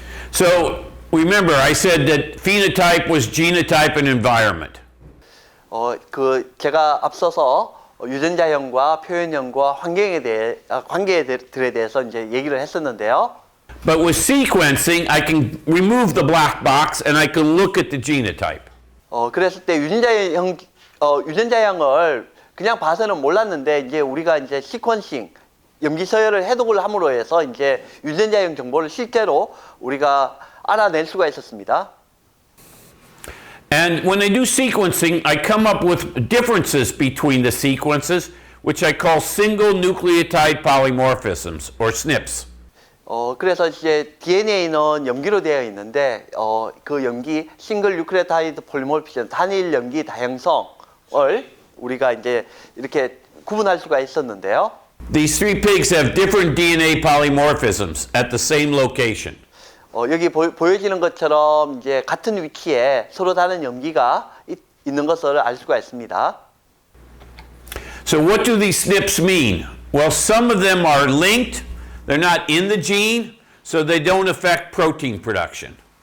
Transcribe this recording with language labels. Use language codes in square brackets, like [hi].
[en] So remember, I said that phenotype was genotype and environment. [ko] 그 제가 앞서서 유전자형과 표현형과 환경에 대해 관계들에 대해서 이제 얘기를 했었는데요. [en] But with sequencing, I can remove the black box and I can look at the genotype. [ko] 그랬을 때 유전자형을 그냥 봐서는 몰랐는데 이제 우리가 이제 시퀀싱 염기 서열을 해독을 함으로 해서 이제 유전자형 정보를 실제로 우리가 알아낼 수가 있었습니다. [en] And when I do sequencing, I come up with differences between the sequences, which I call single nucleotide polymorphisms, or SNPs. [ko] 그래서 이제 DNA는 염기로 되어 있는데 그 염기 싱글 뉴클레오타이드 폴리모피즘 단일 염기 다형성을 우리가 이제 이렇게 구분할 수가 있었는데요. [en] These three pigs have different DNA polymorphisms at the same location. [ko] 여기 보여지는 것처럼 이제 같은 위치에 서로 다른 염기가 있는 것을 알 수가 있습니다. [en] So what do these SNPs mean? Well, some of them are linked. They're not in the gene, so they don't affect protein production.